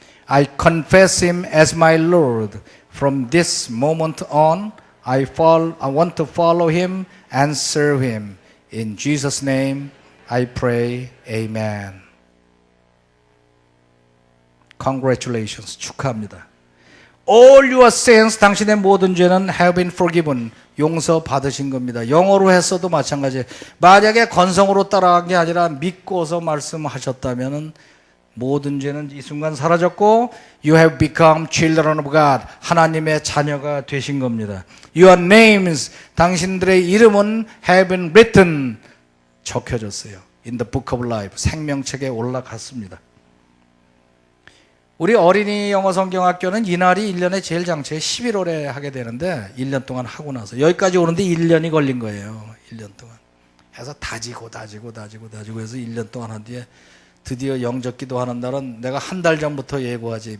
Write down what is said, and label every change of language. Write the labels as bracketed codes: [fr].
[en] I confess Him as my Lord. From this moment on, I want to follow Him and serve Him. In Jesus' name, I pray. Amen. Congratulations. [ko] 축하합니다. [en] All your sins, [ko] 당신의 모든 죄는 [en] have been forgiven. [ko] 용서 받으신 겁니다. 영어로 했어도 마찬가지예요. 만약에 건성으로 따라간 게 아니라 믿고서 말씀하셨다면 모든 죄는 이 순간 사라졌고 [en] You have become children of God. [ko] 하나님의 자녀가 되신 겁니다. [en] Your names, [ko] 당신들의 이름은 [en] have been written. [ko] 적혀졌어요. [en] In the book of life. [ko] 생명책에 올라갔습니다. 우리 어린이 영어 성경학교는 이날이 1년에 제일 장치에 11월에 하게 되는데 1년 동안 하고 나서 여기까지 오는데 1년이 걸린 거예요. 1년 동안 해서 다지고 해서 1년 동안 한 뒤에 드디어 영접기도 하는 날은 내가 한 달 전부터 예고하지.